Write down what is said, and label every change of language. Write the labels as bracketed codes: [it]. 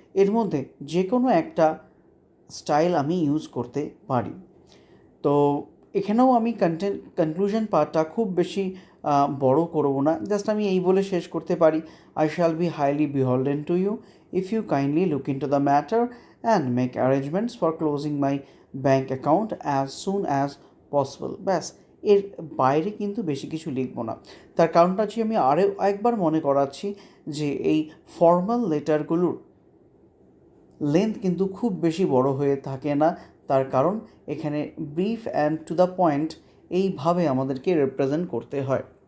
[bn] এর মধ্যে যে কোনো একটা স্টাইল আমি ইউজ করতে পারি। তো এখানেও আমি কনক্লুশন পার্টটা খুব বেশি বড় করব না, জাস্ট আমি এই বলে শেষ করতে পারি, [en] I shall be highly beholden to you if you kindly look into the matter and make arrangements for closing my bank account as soon as possible। [bn] ব্যাস, এর বাইরে কিন্তু বেশি কিছু লিখব না। তার কারণটা হচ্ছে, আমি আরও একবার মনে করাচ্ছি যে এই ফর্মাল লেটারগুলোর লেন্থ কিন্তু খুব বেশি বড় হয়ে থাকে না। তার কারণ এখানে brief and to the point এইভাবে আমাদেরকে রিপ্রেজেন্ট করতে হয়।